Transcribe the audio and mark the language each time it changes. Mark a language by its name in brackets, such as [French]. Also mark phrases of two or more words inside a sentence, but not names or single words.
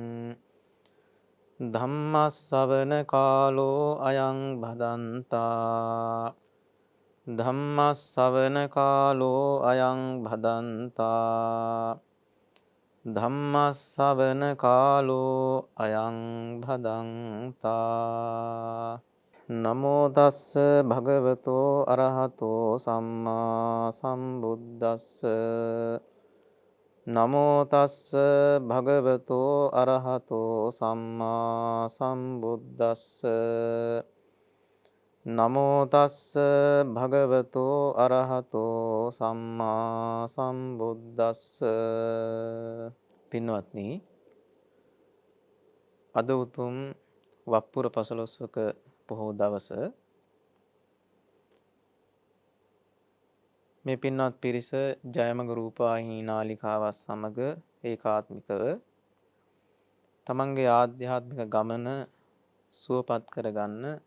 [Pali] ධම්මස්සවන කාලෝ අයං භදන්තා ධම්මස්සවන කාලෝ අයං භදන්තා ධම්මස්සවන කාලෝ අයං භදන්තා නමෝ තස්ස භගවතෝ අරහතෝ සම්මා සම්බුද්දස්ස නමෝ තස්ස භගවතෝ අරහතෝ සම්මා සම්බුද්දස්ස නමෝ තස්ස භගවතෝ අරහතෝ සම්මා සම්බුද්දස්ස. [Sinhala] පින්වත්නි, අද උතුම් වප්පුර පසළොස්වක පොහෝ දවස මේ පින්වත් පිරිස ජයමග රූපවාහිනී නාලිකාවත් සමග ඒකාත්මිකව තමන්ගේ ආධ්‍යාත්මික ගමන සුවපත් කරගන්න,